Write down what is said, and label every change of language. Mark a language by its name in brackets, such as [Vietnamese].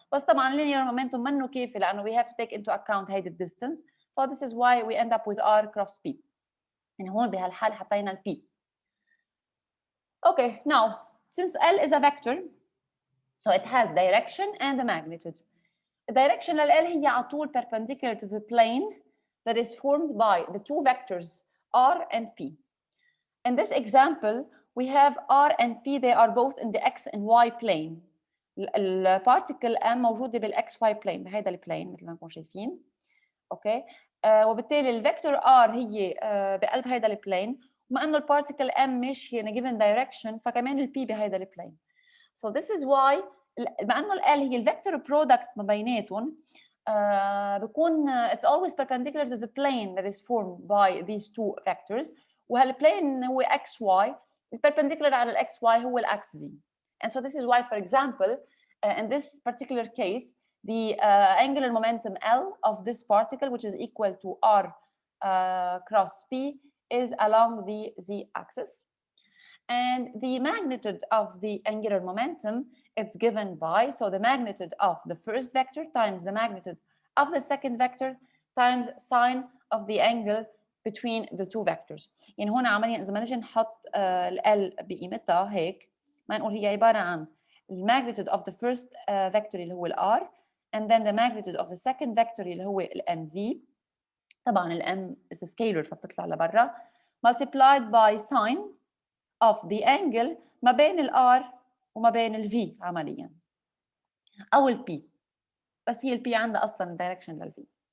[Arabic] بس طبعا اللينير مومنتوم منه كافي لانه [English] we have to take into account [Arabic] هيدي الديستنس. [English] So this is why we end up with R cross P. [Arabic] يعني هون بهالحاله حطينا ال P. [English] Okay, now since L is a vector, so it has direction and a magnitude. The direction لل L [Arabic] هي على طول [English] perpendicular to the plane that is formed by the two vectors R and P. In this example, we have R and P, they are both in the X and Y plane. [Arabic] البارتيكل M موجودة بالX Y plane بهذا البلين مثل ما نكون شايفين. اوكي وبالتالي الفيكتور R هي بقلب هذا البلين، وما انه البارتيكل M ماشية [English] in a given direction [Arabic] فكمان ال P بهذا البلين. [English] So this is why [Arabic] بما انه ال L هي الفيكتور برودكت ما بيناتهم بكون [English] it's always perpendicular to the plane that is formed by these two vectors. [Arabic] وهالبلين هو XY، الperpendicular على ال XY هو ال X Z. [English] And so this is why, for example, in this particular case, the angular momentum L of this particle, which is equal to R cross P, is along the Z axis. And the magnitude of the angular momentum is given by, so the magnitude of the first vector times the magnitude of the second vector times sine of the angle between the two vectors. [Arabic] يعني هون عمليا إذا ما نجي نحط ال L بقيمتها هيك ما نقول هي عبارة عن [English] the magnitude of the first vector [Arabic] اللي هو ال R [English] and then the magnitude of the second vector [Arabic] اللي هو ال MV. طبعا ال M [English] is a scalar [Arabic] فبتطلع لبرا [English] multiplied by sine of the angle [Arabic] ما بين ال R وما بين ال V عمليا أو ال P، بس هي ال P عندها أصلا direction لل V.